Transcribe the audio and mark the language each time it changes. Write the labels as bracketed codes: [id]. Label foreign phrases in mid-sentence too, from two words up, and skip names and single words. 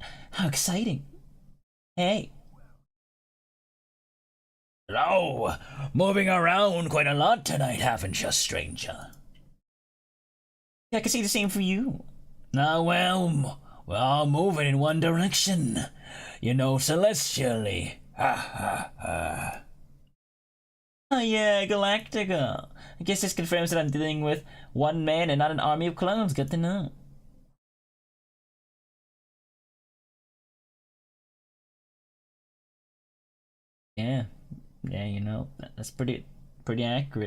[en] How exciting. Hey. Hello. Moving around quite a lot tonight, haven't you, stranger? Yeah, I can see the same for you. Ah, well, we're all moving in one direction. You know, celestially. Ha ha ha. Oh yeah, Galactica. I guess this confirms that I'm dealing with one man and not an army of clones. Good to know. Yeah, yeah, you know, that's pretty accurate.